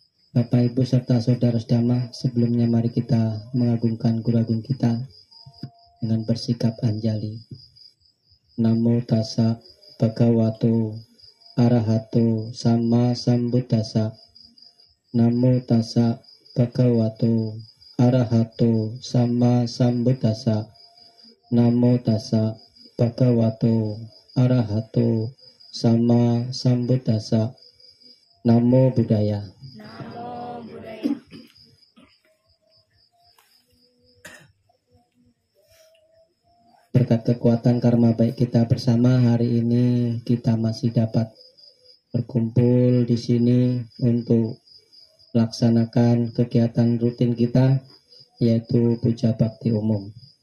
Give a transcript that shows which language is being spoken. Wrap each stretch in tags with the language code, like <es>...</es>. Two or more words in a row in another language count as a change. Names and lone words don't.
<id>Bapak Ibu serta saudara sedama, sebelumnya mari kita mengagungkan Guru Agung kita dengan bersikap anjali.</id> <pi>Namo tassa bhagavato arahato sama sambuddhassa. Namo tassa bhagavato arahato sama sambuddhassa. Namo tassa bhagavato arahato sama sambuddhassa. Namo Buddhaya.</pi> <id>Berkat kekuatan karma baik kita bersama, hari ini kita masih dapat berkumpul di sini untuk melaksanakan kegiatan rutin kita, yaitu puja bakti umum.</id>